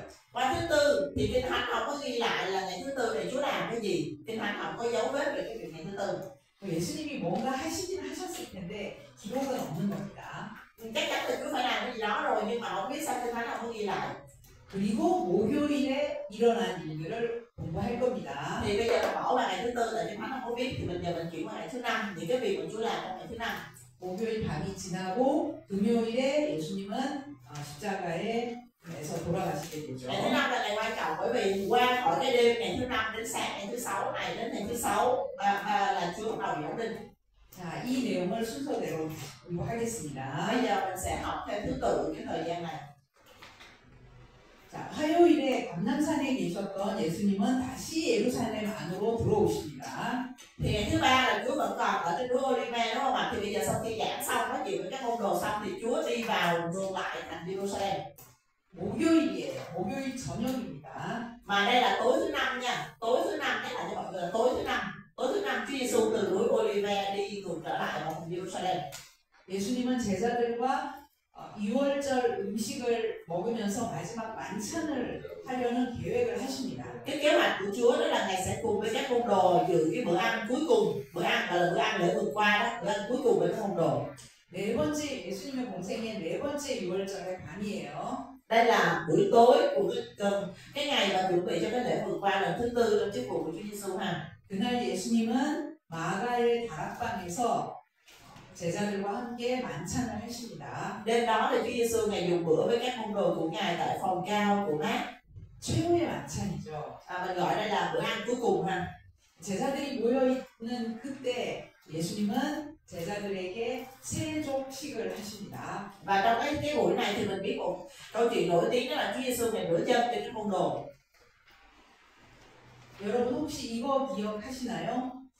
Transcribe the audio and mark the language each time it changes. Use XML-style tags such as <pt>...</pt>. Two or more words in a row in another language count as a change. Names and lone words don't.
<vi>Qua thứ tư thì Kinh Thánh không có ghi lại là ngày thứ tư này Chúa làm cái gì. Kinh Thánh không có dấu vết về cái việc ngày thứ tư.</vi> <ko>예수님이 뭔가 하시긴 하셨을 텐데 기록은 없는 겁니다.</ko> <vi>Chắc chắn là Chúa phải làm cái gì đó rồi, nhưng mà không biết sao Kinh Thánh không có ghi lại.</vi> <ko>그리고 목요일에 일어난 일들을 공부할 겁니다.</ko> <vi>Thì bây giờ mình bỏ vào ngày thứ tư tại Kinh Thánh không có viết, thì bây giờ mình chuyển qua ngày thứ năm, những cái việc mà Chúa làm trong ngày thứ năm.</vi> <ko>목요일 밤이 지나고 금요일에 예수님은 십자가에서 돌아가시게 되죠.</ko> <vi>Ngày thứ năm là ngày quan trọng, bởi vì qua khỏi cái đêm ngày thứ năm đến sáng ngày thứ sáu này đến ngày thứ sáu là Chúa bắt đầu giảng linh.</vi> <ko>자, 이 내용을 순서대로 공부하겠습니다.</ko> <vi>Bây giờ mình sẽ học theo thứ tự cái thời gian này.</vi> <ko>자, 화요일에 감람산에 계셨던 예수님은 다시 예루살렘 안으로 들어오십니다.</ko> <vi>Thì ngày thứ ba là Chúa vẫn còn ở trên núi Olive đúng không ạ? Thì bây giờ sau khi giảng xong nói chuyện với các môn đồ xong thì Chúa đi vào ngược lại thành Jerusalem.</vi> <ko>목요일이에요. 목요일 저녁입니다.</ko> <vi>Mà đây là tối thứ năm nha. Tối thứ năm, cái là cho mọi người là tối thứ năm. Tối thứ năm Chúa Giêsu từ núi Olive đi ngược trở lại vào thành Jerusalem.</vi> <ko>예수님은 제자들과 6월절 음식을 먹으면서 마지막 만찬을 하려는 계획을 하십니다.</ko> <vi>Cái kế hoạch của Chúa đó là Ngài sẽ cùng với các môn đồ dự cái bữa ăn cuối cùng, bữa ăn gọi là bữa ăn lễ vượt qua đó, bữa ăn cuối cùng với các môn đồ.</vi> <ko>네 번째 예수님의 공생의 네 번째 6월절의 밤이에요.</ko> <vi>Đây là buổi tối của cái ngày mà chuẩn bị cho cái lễ vượt qua lần thứ tư trong chức vụ của Chúa Giêsu ha.</vi> <ko>그날 예수님은 마가의 다락방에서 제자들과 함께 만찬을 하십니다.</ko> <vi>Đêm đó thì Chúa Giêsu Ngài dùng bữa với các môn đồ của Ngài tại phòng cao của Mát.</vi> <ko>최후의 만찬이죠.</ko> <vi>Mình gọi đây là bữa ăn cuối cùng ha.</vi> <ko>제자들이 모여 있는 그때 예수님은 제자들에게 세족식을 하십니다.</ko> <vi>Và trong cái buổi này thì mình biết một câu chuyện nổi tiếng, đó là Chúa Giêsu Ngài rửa chân cho các môn đồ.</vi> <ko>여러분 혹시 이거 기억하시나요?</ko>